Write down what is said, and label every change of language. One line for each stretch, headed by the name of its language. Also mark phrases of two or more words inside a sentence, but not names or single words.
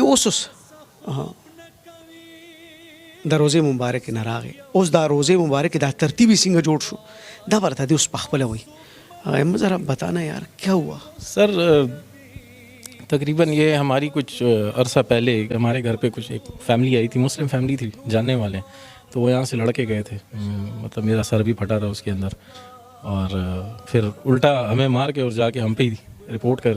Pashto: اوس د روزه مبارک نه راغی، اوس دا روزه مبارک دا ترتیبی څنګه جوړ شو دا ورته دی اوس پخپله وای.
Urdu: احمد ذرا بتانا یار کیا ہوا؟ سر تقریباً یہ ہماری کچھ عرصہ پہلے ہمارے گھر پہ کچھ ایک فیملی آئی تھی، مسلم فیملی تھی جاننے والے، تو وہ یہاں سے لڑکے گئے تھے. مطلب میرا سر بھی پھٹا تھا اس کے اندر، اور پھر الٹا ہمیں مار کے اور جا کے ہم پہ ہی رپورٹ کر دی.